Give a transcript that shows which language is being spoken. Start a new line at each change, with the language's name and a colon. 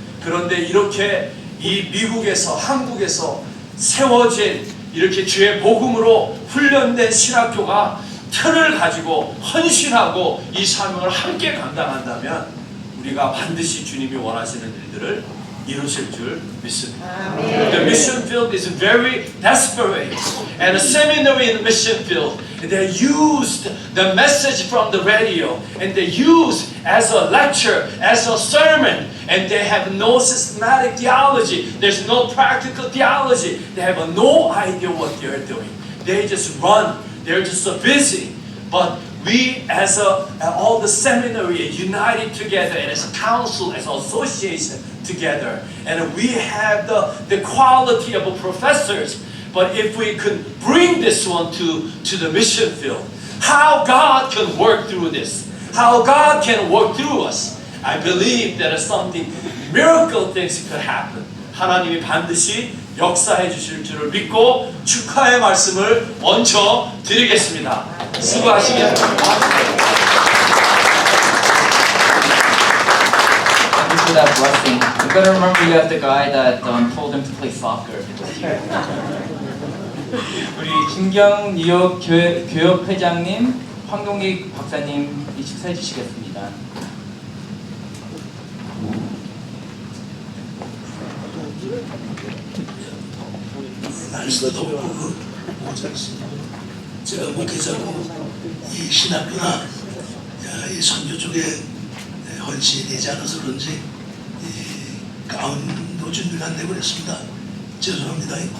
Korean: 그런데 이렇게 이 미국에서 한국에서 세워진 이렇게 주의 복음으로 훈련된 신학교가 틀을 가지고 헌신하고 이 사명을 함께 감당한다면 우리가 반드시 주님이 원하시는 일들을 이루실 줄 믿습니다.
English: The mission field is very desperate, and a seminary in the mission field, they used the message from the radio, and they used as a lecture, as a sermon, and they have no systematic theology. There's no practical theology. They have no idea what they're doing. They just run. They're just so busy. But we as all the seminary united together and as a council, as an association together, and we have the quality of professors. But if we could bring this one to the mission field, how God can work through this, how God can work through us, I believe that something, miracle things could happen.
Korean: 하나님이 반드시 역사해 주실 줄을 믿고 축하의 말씀을 먼저 드리겠습니다. 수고하시겠습니다.
English: Thank you for that blessing. I'm gonna remember you as the guy that told him to play soccer.
Korean: 우리 김경 뉴욕 교협 회장님, 황동기 박사님이 축사해 주시겠습니다. 날씨도 덥고 모자랐습니다. 제가 목회자고 이 신학교나 이 선교 쪽에 헌신이 되지 않아서 그런지 가운도 준비가 안 되고 그랬습니다. 죄송합니다.